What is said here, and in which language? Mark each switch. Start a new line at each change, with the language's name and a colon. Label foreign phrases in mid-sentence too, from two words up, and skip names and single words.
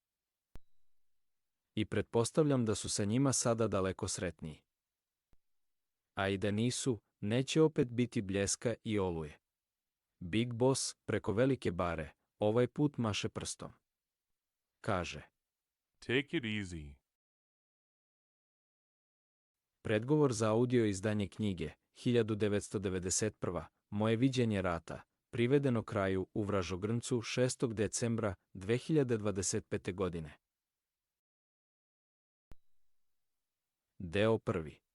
Serbian: I pretpostavljam da su sa njima sada daleko sretniji. A i da nisu, neće opet biti bljeska i oluje. Big Boss, preko velike bare, ovaj put maše prstom. Kaže:
English: Take it easy.
Serbian: Predgovor za audio izdanje knjige, 1991. Moje viđenje rata, privedeno kraju u Vražogrncu 6. decembra 2025. godine. Deo 1.